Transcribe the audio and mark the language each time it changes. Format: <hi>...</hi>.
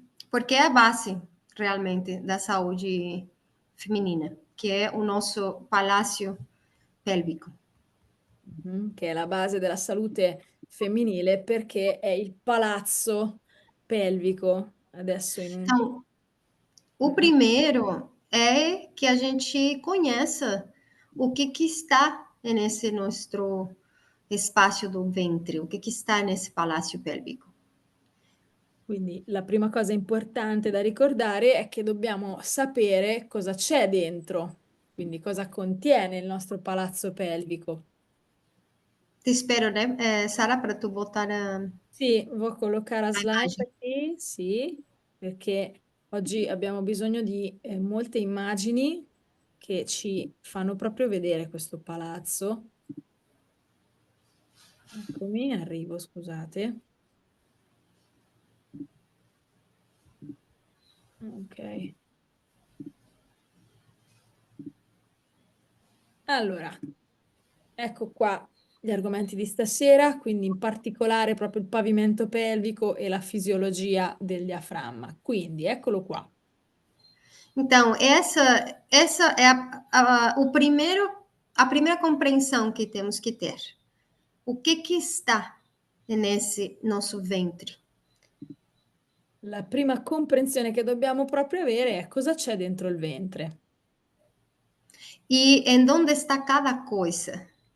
<pt>Porque é a base, realmente, da saúde feminina, que é o nosso palácio pélvico.</pt> <it>Che è la base della salute femminile perché è il palazzo pelvico. Adesso in un...</it> <pt>Então, o primeiro é que a gente conheça o que está nesse nosso espaço do ventre, o que está nesse palácio pélvico.</pt> <it>Quindi la prima cosa importante da ricordare è che dobbiamo sapere cosa c'è dentro, quindi cosa contiene il nostro palazzo pelvico.</it> <pt>Te espero, né, Sara, para tu botar</pt> <it>Sì, vuoi collocare la</it> <pt>a</pt> <it>slide</it> <pt>imagem.</pt> <it>qui? Sì, perché oggi abbiamo bisogno di molte immagini che ci fanno proprio vedere questo palazzo. Eccomi, arrivo, scusate. Ok. Allora, ecco qua gli argomenti di stasera, quindi in particolare proprio il pavimento pelvico e la fisiologia del diaframma. Quindi, eccolo qua.</it> <pt>Então, essa é a primeira compreensão que temos que ter. O que está nesse nosso ventre?</pt> <it>La prima comprensione che dobbiamo proprio avere è cosa c'è dentro il ventre.</it> <pt>E em onde está cada coisa?</pt>